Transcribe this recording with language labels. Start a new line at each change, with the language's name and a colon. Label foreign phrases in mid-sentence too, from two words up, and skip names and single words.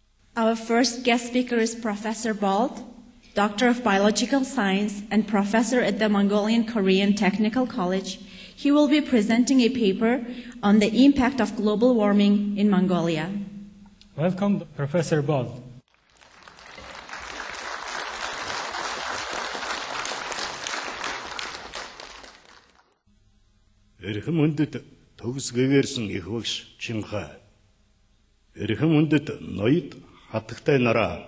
English: Our first guest speaker is Professor Bald, Doctor of Biological Science and Professor at the Mongolian Korean Technical College. He will be presenting a paper on the impact of global warming in Mongolia. Welcome, Professor Bald.
Mongolian: Эрхэм хүндэт төгс гэгэрсэн их багш Чинхай. Эрхэм хүндэт ноёд хатагтай нараа.